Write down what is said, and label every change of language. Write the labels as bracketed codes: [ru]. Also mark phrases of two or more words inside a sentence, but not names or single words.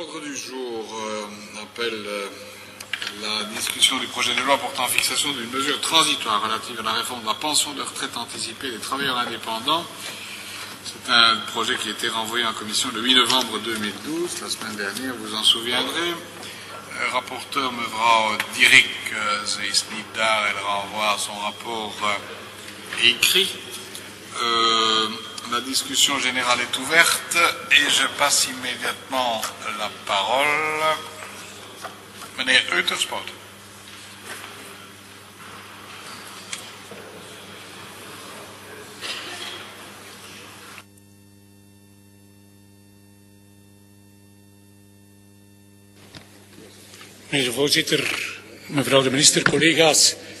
[fr] du jour appelle la discussion du projet de loi portant fixation d'une mesure transitoire relative à la réforme de la pension de retraite anticipée des travailleurs indépendants. C'est un projet qui a été renvoyé en commission le 8 novembre 2012, la semaine dernière, vous en souviendrez. Le rapporteur [nl] Mevrouw Dierik, ze is niet daar, [fr] elle renvoie son rapport écrit. La discussion générale est ouverte et je passe immédiatement la parole. [nl] Meneer Uiterspoot. Meneer de voorzitter, mevrouw de minister, collega's.